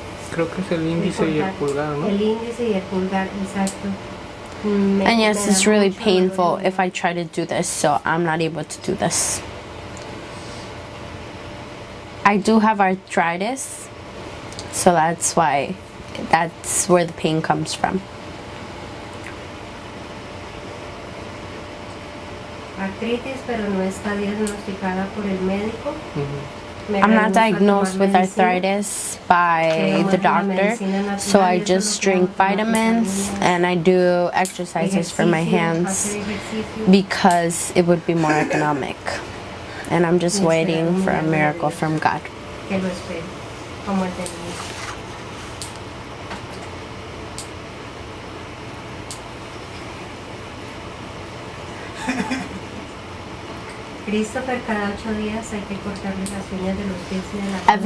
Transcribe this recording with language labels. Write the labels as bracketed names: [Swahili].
[Spanish] creo que es el índice y el pulgar, ¿no? El índice y el pulgar, exacto. [English] And yes, it's really painful if I try to do this, so I'm not able to do this. I do have arthritis, so that's where the pain comes from. [Spanish] Artritis, pero no está diagnosticada por el médico. [English] I'm not diagnosed with arthritis by the doctor, so I just drink vitamins and I do exercises for my hands because it would be more economic. And I'm just waiting for a miracle from God. [Spanish] Que lo espero, como el del Christopher, cada 8 días hay que cortarle las uñas de los pies y de la mano.